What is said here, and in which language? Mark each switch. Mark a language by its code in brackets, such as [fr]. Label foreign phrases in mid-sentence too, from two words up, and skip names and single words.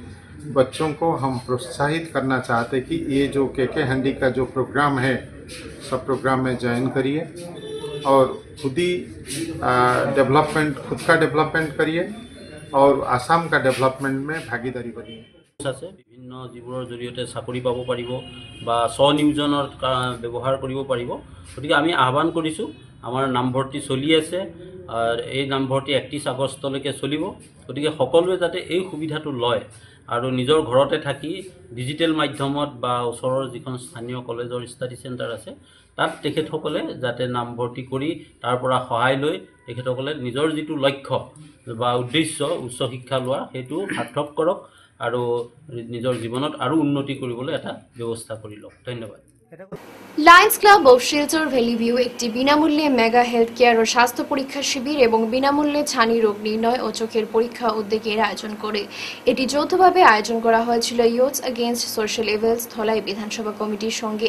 [hi] बच्चों को हम प्रोत्साहित करना चाहते हैं कि ये जो के हंडी का जो प्रोग्राम है सब प्रोग्राम में ज्वाइन करिए और खुद ही डेवलपमेंट, खुद का डेवलपमेंट करिए और आसाम का डेवलपमेंट में भागीदारी बनिए। [as] আছে বিভিন্ন যিবোৰৰ জৰিয়তে চাকৰি পাব পাৰিব বা স্বনিয়োজনৰ ব্যৱহাৰ কৰিব পাৰিব। গতিকে আমি আহ্বান কৰিছোঁ, আমাৰ নামভৰ্তি চলি আছে আৰু এই নামভৰ্তি 31 আগষ্টলৈকে চলিব। গতিকে সকলোৱে যাতে এই সুবিধাটো লয় আৰু নিজৰ ঘৰতে থাকি ডিজিটেল মাধ্যমত বা ওচৰৰ যিখন স্থানীয় কলেজৰ ষ্টাডি চেণ্টাৰ আছে তাত তেখেতসকলে যাতে নামভৰ্তি কৰি তাৰ পৰা সহায় লৈ তেখেতসকলে নিজৰ যিটো লক্ষ্য বা উদ্দেশ্য উচ্চ শিক্ষা লোৱা সেইটো সাৰ্থক কৰক আৰু নিজৰ জীৱনত আৰু উন্নতি কৰিবলৈ এটা ব্যৱস্থা কৰি লওক। ধন্যবাদ। [bn] লায়ন্স ক্লাব অফ শিলচর ভ্যালি ভিউ একটি বিনামূল্যে [en] mega health care [bn] ও স্বাস্থ্য পরীক্ষা শিবির এবং বিনামূল্যে ছানি রোগ নির্ণয় ও চোখের পরীক্ষা উদ্যোগের আয়োজন করে। এটি যৌথভাবে আয়োজন করা হয়েছিল ইয়ুথস এগেইনস্ট সোশ্যাল ইভিলস ধলাই বিধানসভা কমিটির সঙ্গে।